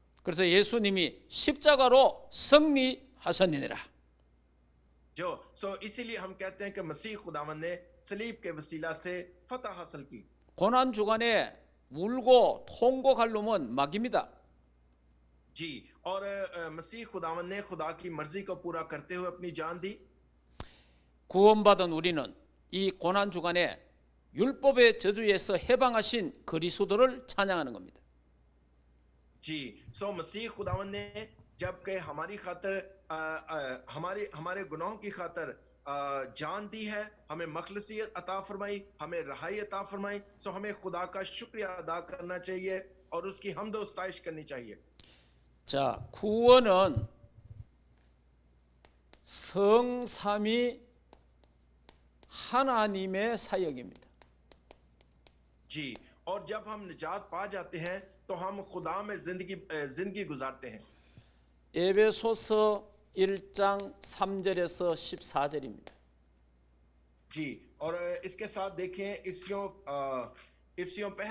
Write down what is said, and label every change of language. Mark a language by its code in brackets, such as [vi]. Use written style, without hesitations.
[ko] 그래서 예수님이 십자가로 승리하셨느니라. [hi] सो इसीलिए हम कहते हैं कि मसीह खुदावन ने सलीब के वसीला से फतह हासिल की। [ko] 고난 주간에 울고 통곡할 놈은 마귀입니다. [hi] जी, और मसीह खुदावन ने खुदा की मर्जी को पूरा करते हुए अपनी जान दी। [ko] 구원받은 우리는 이 고난 주간에 율법의 저주에서 해방하신 그리스도를 찬양하는 겁니다. [hi] जी, सो मसीह खुदावन ने जबकि हमारी खातिर हमारे गुनाहों की खातिर जान दी है, हमें मखलसियत अता फरमाई, हमें रहाई अता फरमाई, सो हमें खुदा का शुक्रिया अदा करना चाहिए और उसकी हमद व सताइश करनी चाहिए। [ko] 자, 구원은 성삼위 하나님의 사역입니다. [hi] जी, और जब हम निजात पा जाते हैं तो हम खुदा में जिंदगी गुजारते हैं। [ko] 에베소서 1장 3절에서 14절입니다. [hi] जी, और इसके साथ देखें इफ्सियों